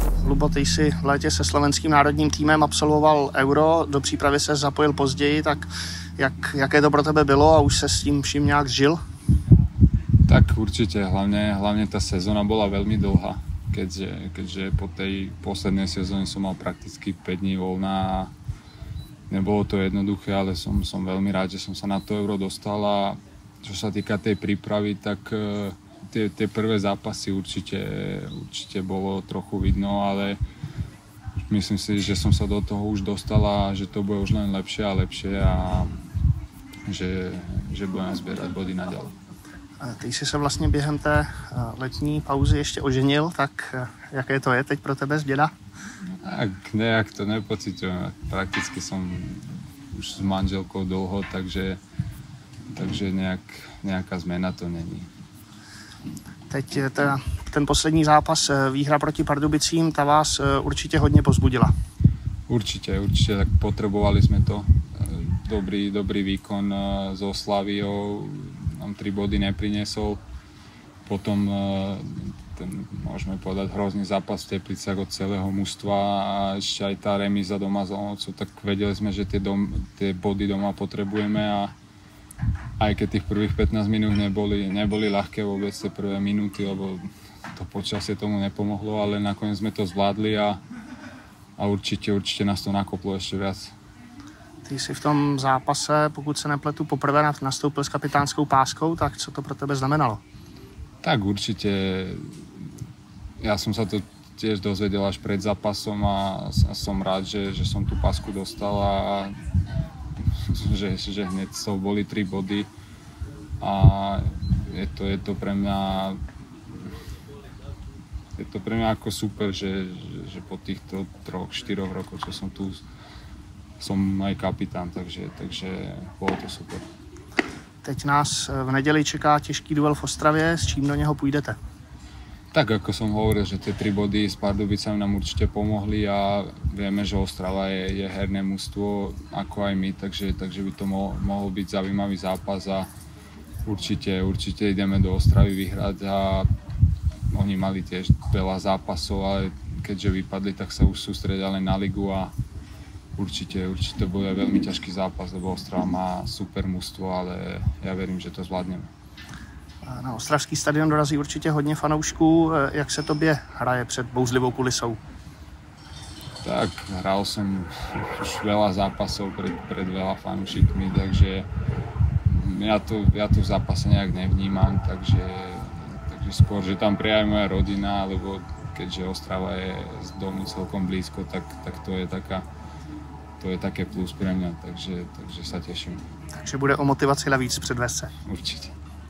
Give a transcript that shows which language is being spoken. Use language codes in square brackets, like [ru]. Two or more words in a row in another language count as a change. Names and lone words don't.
[cs] Lubo, ty jsi v létě se slovenským národním týmem absolvoval Euro, do přípravy se zapojil později, tak jaké to pro tebe bylo a už se s tím vším nějak žil? [sk] Tak určite, hlavne tá sezóna bola veľmi dlhá, keďže po tej poslednej sezóne som mal prakticky 5 dní voľna a nebolo to jednoduché, ale som veľmi rád, že som sa na to Euro dostal a čo sa týka tej prípravy, tak tie prvé zápasy určite bolo trochu vidno, ale myslím si, že som sa do toho už dostal a že to bude už len lepšie a lepšie a že budeme zbierať body naďalej. [cs] Ty jsi se vlastně během té letní pauzy ještě oženil, tak jaké to je teď pro tebe z děda? [sk] Tak nejak to nepociťujem. Prakticky som už s manželkou dlho, takže nejaká zmena to není. [cs] Teď ten poslední zápas, výhra proti Pardubicím, ta vás určitě hodně povzbudila. [sk] Určite, tak potrebovali sme to. Dobrý výkon so Slaviou nám 3 body nepriniesol. Potom môžeme povedať, hrozný zápas v Teplicách od celého mužstva a ešte aj tá remíza doma z Olomoucou, tak vedeli sme, že tie body doma potrebujeme a aj keď tých prvých 15 minút neboli ľahké vôbec tie prvé minúty, lebo to počasie tomu nepomohlo, ale nakoniec sme to zvládli a určite nás to nakoplo ešte viac. [cs] Ty jsi v tom zápase, pokud se nepletu, poprvé nastoupil s kapitánskou páskou, tak co to pro tebe znamenalo? [sk] Tak určite, ja som sa to tiež dozvedel až pred zápasom a som rád, že som tú pásku dostal a že hneď z toho boli 3 body a je to pre mňa ako super, že po týchto 3-4 rokoch, čo som tu, som aj kapitán, takže bolo to super. [cs] Teď nás v neděli čeká těžký duel v Ostravě, s čím do něho půjdete? [sk] Tak ako som hovoril, že tie 3 body s Pardubicami nám určite pomohli a vieme, že Ostrava je herné mužstvo ako aj my, takže by to mohol byť zaujímavý zápas a určite ideme do Ostravy vyhrať a oni mali tiež veľa zápasov, ale keďže vypadli, tak sa už sústredia len na ligu a určite bude veľmi ťažký zápas, lebo Ostrava má super mužstvo, ale ja verím, že to zvládneme. [cs] Na ostravský stadion dorazí určitě hodně fanoušků. Jak se tobě hraje před bouřlivou kulisou? [sk] Tak, hral som už veľa zápasov pred veľa fanúšikmi, takže ja to v zápase nejak nevnímam, takže skôr, že tam príde aj moja rodina, lebo keďže Ostrava je z domu celkom blízko, tak to je také plus pre mňa, takže sa teším. [cs] Takže bude o motivaci navíc předvést se. [sk] Určite.